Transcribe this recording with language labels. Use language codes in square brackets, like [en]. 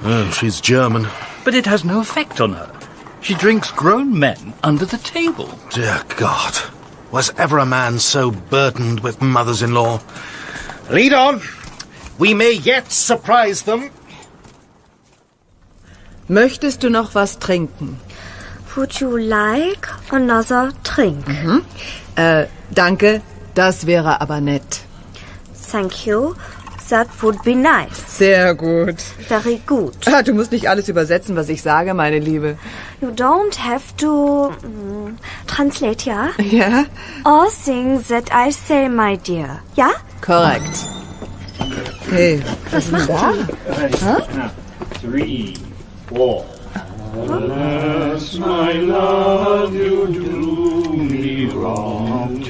[en] Oh, she's German. But it has no effect on her. She drinks grown men under the table. Dear God. Was ever a man so burdened with mothers-in-law? Lead on. We may yet surprise them. [de] Möchtest du noch was trinken? [en] Would you like another drink? [de] Danke, das wäre aber nett. [en] Thank you. That would be nice. [de] Sehr gut. [en] Very good. [de] Du musst nicht alles übersetzen, was ich sage, meine Liebe. [en] You don't have to translate, ja? [de] Ja? [en] All things that I say, my dear. [de] Ja? Korrekt. Hey, was macht die? [en] 3, 4. Unless my love you do me wrong.